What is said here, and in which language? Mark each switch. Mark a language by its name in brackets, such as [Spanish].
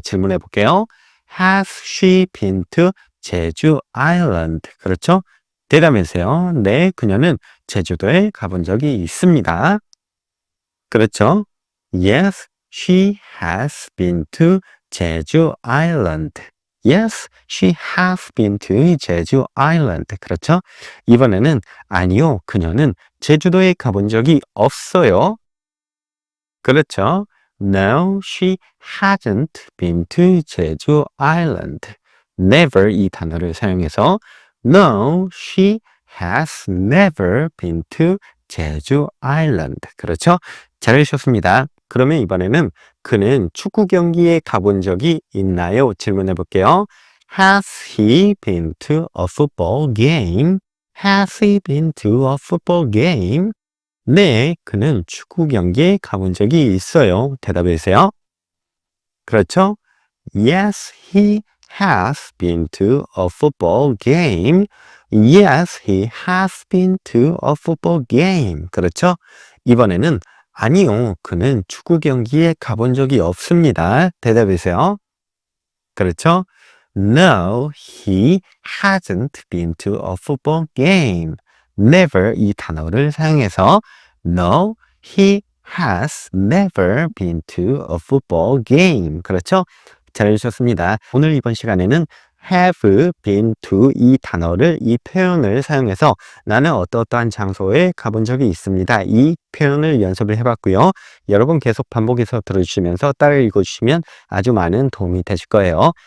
[Korean] 질문해 볼게요. [English] Has she been to 제주 Island? [Korean] 그렇죠? 대답하세요. 네, 그녀는 제주도에 가본 적이 있습니다. 그렇죠? [English] Yes, she has been to 제주 Island. Yes, she has been to 제주 Island. [Korean] 그렇죠? 이번에는 아니요, 그녀는 제주도에 가본 적이 없어요. 그렇죠? [English] No, she hasn't been to 제주 Island. Never [Korean] 이 단어를 사용해서 [English] No, she has never been to 제주 Island. [Korean] 그렇죠? 잘해주셨습니다. 그러면 이번에는 그는 축구 경기에 가본 적이 있나요? 질문해 볼게요. [English] Has he been to a football game? Has he been to a football game? [Korean] 네, 그는 축구 경기에 가본 적이 있어요. 대답해 주세요. 그렇죠? [English] Yes, he has been to a football game. Yes, he has been to a football game. [Korean] 그렇죠? 이번에는 아니요, 그는 축구 경기에 가본 적이 없습니다. 대답해주세요. 그렇죠? [English] No, he hasn't been to a football game. Never [Korean] 이 단어를 사용해서 [English] No, he has never been to a football game. [Korean] 그렇죠? 잘해주셨습니다. 오늘 이번 시간에는 [English] have been to [Korean] 이 단어를, 이 표현을 사용해서 나는 어떠한 장소에 가본 적이 있습니다. 이 표현을 연습을 해봤고요. 여러분 계속 반복해서 들어주시면서 따라 읽어주시면 아주 많은 도움이 되실 거예요.